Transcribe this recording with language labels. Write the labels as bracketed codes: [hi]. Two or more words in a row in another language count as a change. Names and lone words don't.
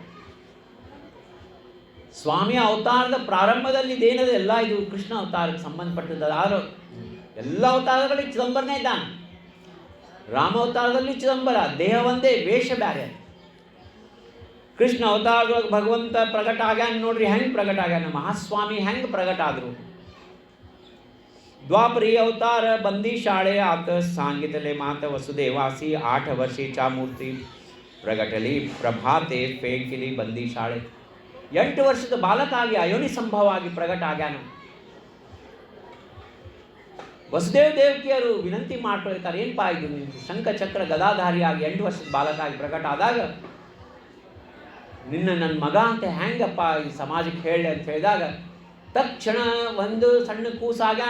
[kn] ಸ್ವಾಮಿಯ ಅವತಾರದ ಪ್ರಾರಂಭದಲ್ಲಿ ಇದೇನದು ಎಲ್ಲ ಇದು ಕೃಷ್ಣ ಅವತಾರಕ್ಕೆ ಸಂಬಂಧಪಟ್ಟದ್ದು. ಆರು ಎಲ್ಲ ಅವತಾರಗಳಲ್ಲಿ ಚಿದಂಬರನೇ ಇದ್ದಾನೆ. ರಾಮ ಅವತಾರದಲ್ಲಿ ಚಿದಂಬರ, ದೇಹ ಒಂದೇ, ವೇಷ ಬ್ಯಾರೆ. ಕೃಷ್ಣ ಅವತಾರದೊಳಗೆ ಭಗವಂತ ಪ್ರಕಟ ಆಗ್ಯಾನ. ನೋಡ್ರಿ ಹೆಂಗೆ ಪ್ರಕಟ ಆಗ್ಯಾನ, ಮಹಾಸ್ವಾಮಿ ಹೆಂಗೆ ಪ್ರಕಟ ಆದರು. [mr] द्वापरी अवतार बंदी शाळे आत सांगितले मात वसुदेवासी 8 वर्षीच्या मूर्ती प्रगटली प्रभाते फेंकिली बंदी शाळे. [kn] 8 ವರ್ಷದ ಬಾಲಕ ಆಗಿ ಅಯೋನಿ ಸಂಭವ ಆಗಿ ಪ್ರಕಟ ಆಗ್ಯಾನ. ವಸುದೇವ ದೇವಕಿಯರು ವಿನಂತಿ ಮಾಡ್ಕೊಳ್ತಾರೆ, ಏನಪ್ಪಾ ಇದು ನಿಂತು ಶಂಖ ಚಕ್ರ ಗದಾಧಾರಿಯಾಗಿ 8 ವರ್ಷದ ಬಾಲಕ ಆಗಿ ಪ್ರಕಟ ಆದಾಗ ನಿನ್ನ ನನ್ನ ಮಗ ಅಂತ ಹೆಂಗಪ್ಪ ಈ ಸಮಾಜಕ್ಕೆ ಹೇಳಿ ಅಂತ ಹೇಳಿದಾಗ ತಕ್ಷಣ ಒಂದು ಸಣ್ಣ ಕೂಸಾಗ್ಯಾನ.